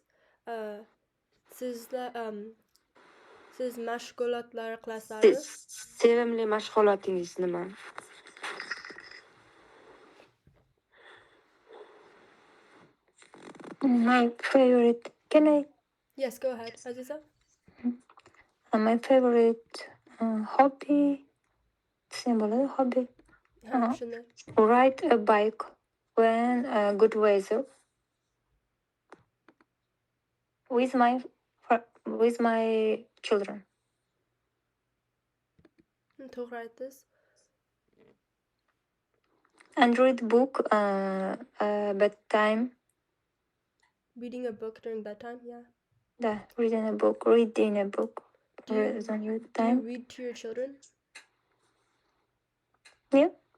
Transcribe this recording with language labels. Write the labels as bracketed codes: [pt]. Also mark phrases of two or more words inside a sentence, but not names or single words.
[uz] Siz mashg'ulotlar qilasizlarmi? Sevimli mashg'ulotingiz nima? [en] My favorite. Can I? Yes, go ahead, Aziza. My favorite hobby. Symbol hobby. [uz] Shunday. [en] Ride a bike when good weather. With my children. [uz] To'g'ri aytdingiz. [en] And read book bedtime. Reading a book during bedtime, yeah. Yeah, reading a book. Reading a book. Do you read to your children? Yeah.